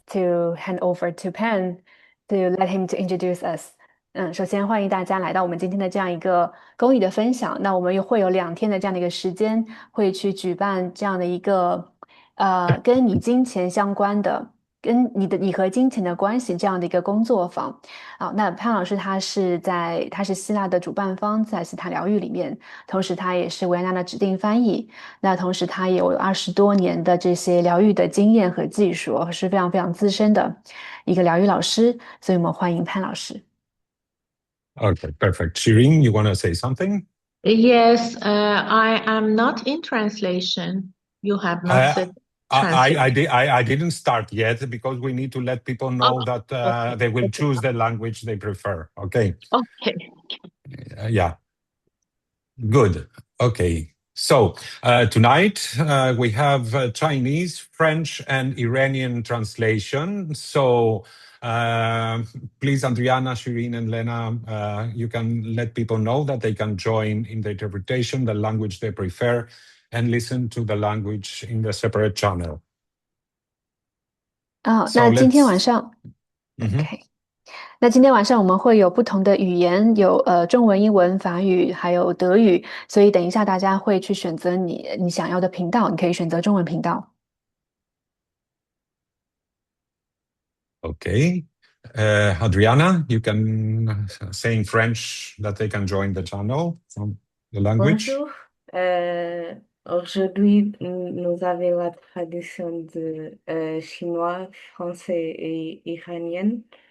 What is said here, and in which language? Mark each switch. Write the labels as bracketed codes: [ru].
[en] to hand over to Pan to let him to introduce us. [zh] 首先欢迎大家来到我们今天的这样一个公益的分享。那我们又会有2天的这样的一个时间，会去举办这样的一个跟你金钱相关的，跟你和金钱的关系这样的一个工作坊。那潘老师他是希腊的主办方，在斯坦疗愈里面，同时他也是维也纳的指定翻译。那同时他也有20多年的这些疗愈的经验和技术，是非常非常资深的一个疗愈老师。所以我们欢迎潘老师。 [en] Okay, perfect. Shireen, you want to say something? Yes, I am not in translation. You have not said translation. I didn't start yet because we need to let people know that okay. they will choose the language they prefer. Okay. Okay. Yeah. Good. Okay. So tonight we have Chinese, French, and Iranian translation. So please, Adriana, Shireen, and Lena, you can let people know that they can join in the interpretation, the language they prefer, and listen to the language in the separate channel. [zh] 那今天晚上 OK。那今天晚上我们会有不同的语言，有中文、英文、法语，还有德语。所以等一下大家会去选择你想要的频道，你可以选择中文频道。 [en] Okay. Adriana, you can say in French that they can join the channel from the language. [fr] Bonjour. Aujourd'hui, nous avons la tradition de chinois, français et iranien.